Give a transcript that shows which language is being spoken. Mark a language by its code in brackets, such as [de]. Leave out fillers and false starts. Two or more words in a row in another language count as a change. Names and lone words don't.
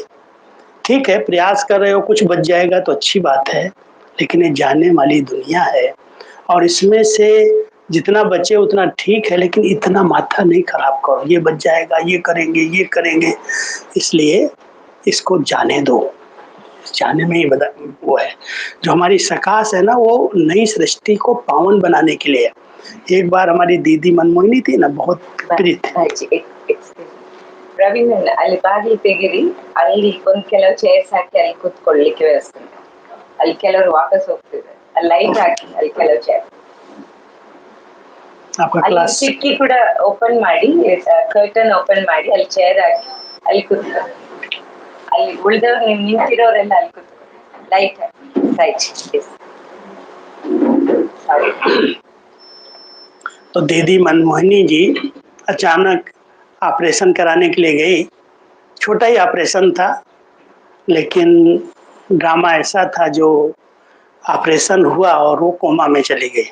[hi] ठीक है, प्रयास कर रहे हो, कुछ बच जाएगा तो अच्छी बात है, लेकिन ये जाने वाली दुनिया है, और इसमें से जितना बचे उतना ठीक है, लेकिन इतना माथा नहीं खराब करो, ये बच जाएगा, ये करेंगे, ये करेंगे। इसलिए इसको जाने दो, जाने में ही वो है। जो हमारी सकाश है ना, वो नई सृष्टि को पावन बनाने के लिए। एक बार हमारी दीदी मनमोहिनी थी ना, बहुत प्रीत, [kn] ಪ್ರವೀಣ್ ಅಲ್ಲಿ ಬಾಗಿಲು ತೆಗಿರಿ, ಅಲ್ಲಿ ಒಂದ್ ಕೆಲವು ಚೇರ್ಸ್ ಹಾಕಿ ಅಲ್ಲಿ ಕೂತ್ಕೊಳ್ಳಿಕ್ಕೆ ವ್ಯವಸ್ಥೆ ಮಾಡಿ. ಅಲ್ಲಿ ಕೆಲವರು ವಾಪಸ್ ಹೋಗ್ತಿದ್ದಾರೆ, ಅಲ್ಲಿ ಲೈಟ್ ಹಾಕಿ ಅಲ್ಲಿ ಕೆಲವು ಚೇರ್, ಅಲ್ಲಿ ಕಿಟಕಿ ಕೂಡ ಓಪನ್ ಮಾಡಿ, [en] curtain open [kn] ಮಾಡಿ ಅಲ್ಲಿ ಚೇರ್ ಹಾಕಿ ಅಲ್ಲಿ ಕೂತ್ಕೊಳ್ಳಿ. ಅಲ್ಲಿ ಉಳಿದವ್ರು ನೀವು ನಿಂತಿರೋರೆಲ್ಲ ಅಲ್ಲಿ ಕೂತ್ಕೊಳ್ಳಿ, ಲೈಟ್ ಹಾಕಿ, ರೈಟ್. [hi] तो दीदी मनमोहिनी जी अचानक ऑपरेशन कराने के लिए गई। छोटा ही ऑपरेशन था, लेकिन ड्रामा ऐसा था, जो ऑपरेशन हुआ और वो कोमा में चली गई।